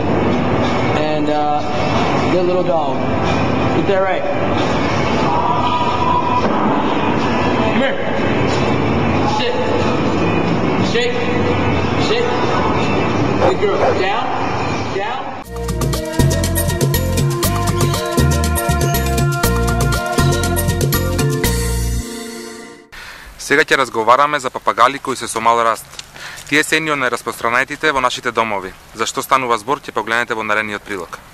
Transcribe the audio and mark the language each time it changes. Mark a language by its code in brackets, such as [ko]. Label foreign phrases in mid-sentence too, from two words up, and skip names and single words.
[en] And good little dog. Get that right. Come here. Sit. Shake. Sit. Good girl. Down. Down. [mk] Сега ќе разговараме за папагали кои се со мал раст. Тие се едни од најраспространетите во нашите домови. Зашто станува збор ќе погледнете во наредниот прилог.